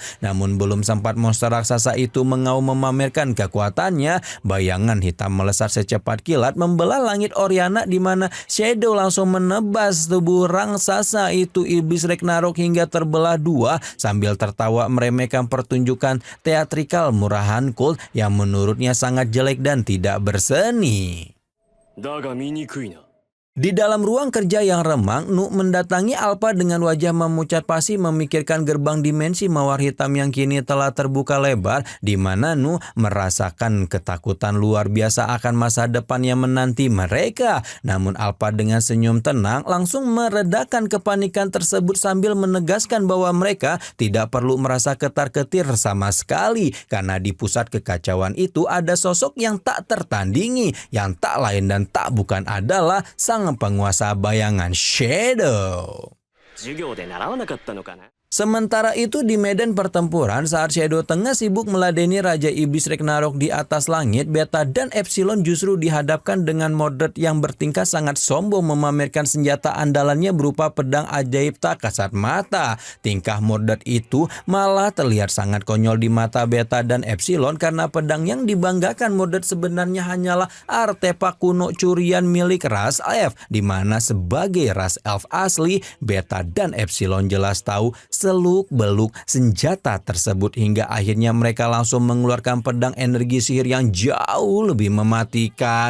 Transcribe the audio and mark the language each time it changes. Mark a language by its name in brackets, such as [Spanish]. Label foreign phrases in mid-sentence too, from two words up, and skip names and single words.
[Indonesian] Namun belum sempat monster raksasa itu mengaum memamerkan kekuatannya, bayangan hitam melesat secepat kilat membelah langit Oriana di mana Shadow langsung menebas tubuh raksasa itu iblis Ragnarok hingga terbelah dua sambil tertawa meremehkan pertunjukan teatrikal murahan Colt yang menurutnya sangat jelek dan tidak berseni. [Japanese] だが醜いな。 [Indonesian] Di dalam ruang kerja yang remang, Nu mendatangi Alpha dengan wajah memucat pasi memikirkan gerbang dimensi mawar hitam yang kini telah terbuka lebar, di mana Nu merasakan ketakutan luar biasa akan masa depan yang menanti mereka. Namun Alpha dengan senyum tenang langsung meredakan kepanikan tersebut sambil menegaskan bahwa mereka tidak perlu merasa ketar-ketir sama sekali, karena di pusat kekacauan itu ada sosok yang tak tertandingi, yang tak lain dan tak bukan adalah sang penguasa bayangan Shadow. [Japanese] 授業で習わなかったのかな。 [Indonesian] Sementara itu di medan pertempuran saat Shadow tengah sibuk meladeni Raja Iblis Ragnarok di atas langit, Beta dan Epsilon justru dihadapkan dengan Mordred yang bertingkah sangat sombong memamerkan senjata andalannya berupa pedang ajaib tak kasat mata. Tingkah Mordred itu malah terlihat sangat konyol di mata Beta dan Epsilon karena pedang yang dibanggakan Mordred sebenarnya hanyalah artefak kuno curian milik ras elf, di mana sebagai ras elf asli, Beta dan Epsilon jelas tahu seluk-beluk senjata tersebut hingga akhirnya mereka langsung mengeluarkan pedang energi sihir yang jauh lebih mematikan.